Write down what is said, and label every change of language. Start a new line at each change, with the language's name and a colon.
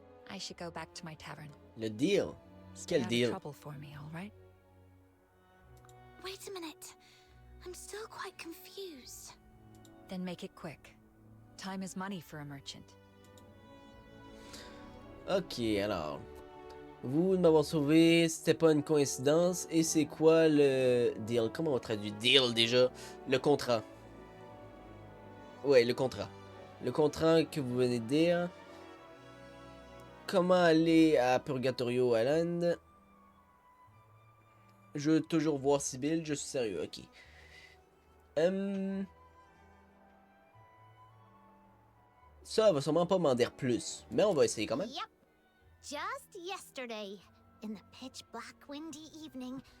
English: I should go back to my tavern.
French: Le deal.
English: Stay
French: Quel
English: out of
French: deal?
English: trouble for me, all right? Wait a minute. I'm still quite confused. Then make it quick. Time is money for a merchant.
French: Ok, alors. Vous de m'avoir sauvé, c'était pas une coïncidence. Et c'est quoi le deal? Comment on traduit deal déjà? Le contrat. Ouais, le contrat. Le contrat que vous venez de dire. Comment aller à Purgatorio Island? Je veux toujours voir Sibyl, je suis sérieux, ok. Ça va sûrement pas m'en dire plus, mais on va essayer quand même.
English: Yep. Just yesterday, in the pitch black windy evening,